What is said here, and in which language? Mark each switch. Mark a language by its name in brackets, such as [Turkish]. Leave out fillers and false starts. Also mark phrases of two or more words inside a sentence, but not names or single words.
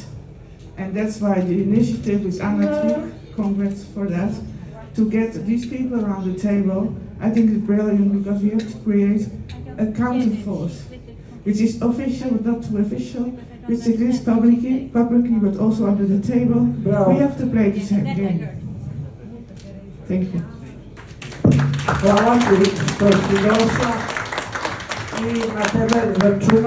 [English] And that's why the initiative is Anna, congrats for that, to get these people around the table. I think it's brilliant, because we have to create a counterforce, which is official but not too official, which exists publicly but also under the table. Bravo. We have to play the same game. Thank you. [Serbian] Hvala ti što si došla i na tebe računam.